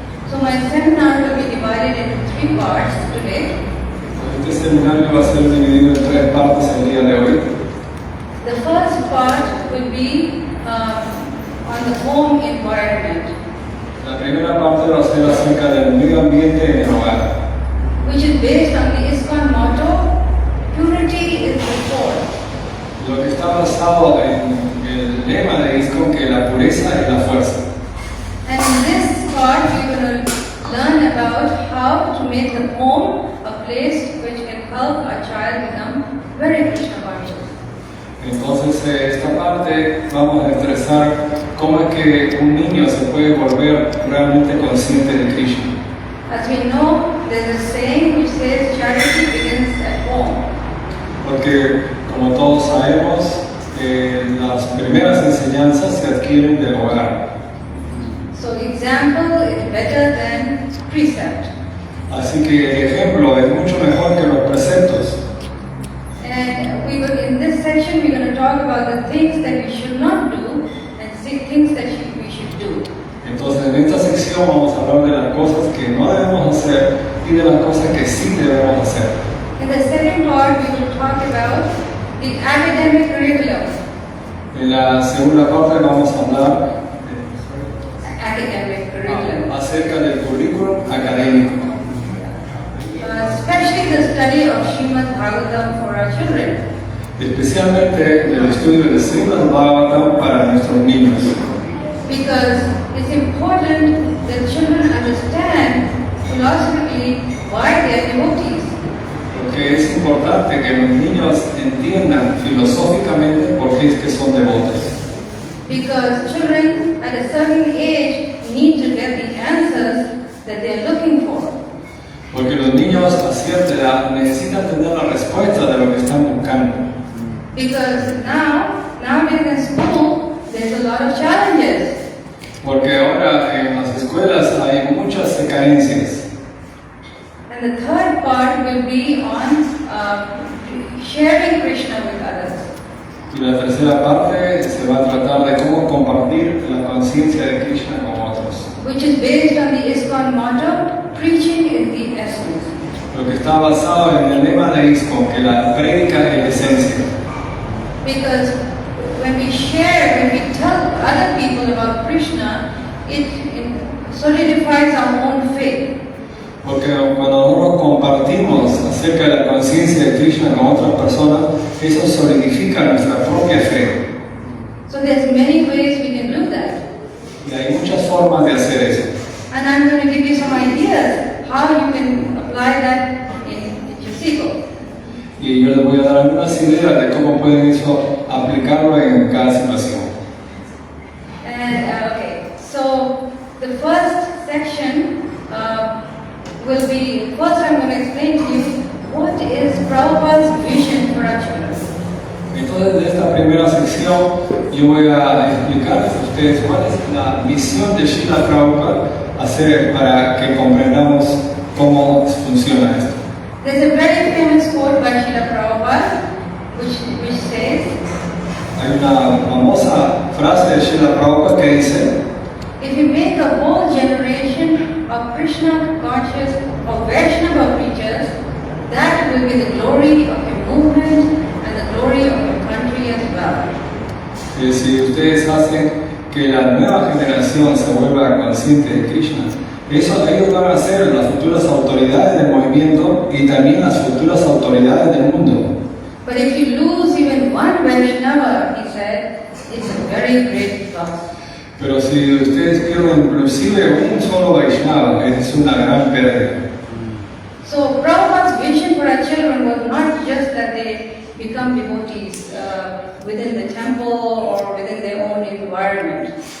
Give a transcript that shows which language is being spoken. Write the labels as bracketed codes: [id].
[en] So my seminar will be divided into 3 parts today. [es] Este seminario va a ser dividido en 3 partes el día de hoy. [en] The first part will be on the home environment, [es] La primera parte va a ser acerca del medio ambiente en el hogar, [en] which is based on the ISKCON motto, purity is the source. [es] lo que está basado en el lema de ISKCON, que la pureza es la fuerza. [en] And in this part, we're going to learn about how to make the home a place which can help a child become very Krishna conscious. [es] Entonces, esta parte vamos a expresar cómo es que un niño se puede volver realmente consciente de Krishna. [en] As we know, there's a saying which says charity begins at home. [es] Porque, como todos sabemos, las primeras enseñanzas se adquieren del hogar. [en] So example is better than precept. [es] Así que el ejemplo es mucho mejor que los preceptos. [en] And in this section, we're going to talk about the things that we should not do and things that we should do. [es] Entonces, en esta sección vamos a hablar de las cosas que no debemos hacer y de las cosas que sí debemos hacer. [en] In the second part, we will talk about the academic curriculum. [es] En la segunda parte vamos a hablar [en] Academic curriculum. [es] acerca del currículum académico. [en] Especially the study of Srimad Bhagavatam for our children. [es] Especialmente el estudio de Srimad Bhagavatam para nuestros niños. [en] Because it's important that children understand philosophically why they are devotees. [es] Porque es importante que los niños entiendan filosóficamente por qué es que son devotos. [en] Because children at a certain age need to get the answers that they are looking for. [es] Porque los niños a cierta edad necesitan tener la respuesta de lo que están buscando. [en] Because nowadays in school, there's a lot of challenges. [es] Porque ahora en las escuelas hay muchas carencias. [en] And the third part will be on sharing Krishna with others. [es] Y la tercera parte se va a tratar de cómo compartir la conciencia de Krishna con otros. [en] Which is based on the ISKCON motto, preaching is the essence. [es] Lo que está basado en el lema de ISKCON, que la prédica es la esencia. [en] Because when we tell other people about Krishna, it solidifies our own faith. [es] Porque cuando nosotros compartimos acerca de la conciencia de Krishna con otras personas, eso solidifica nuestra propia fe. [en] So there's many ways we can do that. [es] Y hay muchas formas de hacer eso. [en] And I'm going to give you some ideas how you can apply that in Chisico. [es] Y yo les voy a dar algunas ideas de cómo pueden eso aplicarlo en cada situación. [en] And so the first section will be, first I'm going to explain to you what is Prabhupada's vision for our children. [es] Entonces, de esta primera sección, yo voy a explicarles a ustedes cuál es la misión de Srila Prabhupada para que comprendamos cómo funciona esto. [en] There's a very famous quote by Srila Prabhupada which says, [es] Hay una famosa frase de Srila Prabhupada que dice: [en] if you make a whole generation of Krishna conscious or Vaishnava preachers, that will be the glory of your movement and the glory of your country as well. [es] Si ustedes hacen que la nueva generación se vuelva consciente de Krishna, ellos van a ser las futuras autoridades del movimiento y también las futuras autoridades del mundo. [en] But if you lose even one Vaishnava, he said, it's a very great loss. [es] Pero si ustedes pierden inclusive un solo Vaishnava, es una gran pérdida. [en] So Prabhupada's vision for our children was not just that they become devotees within the temple or within their own environment.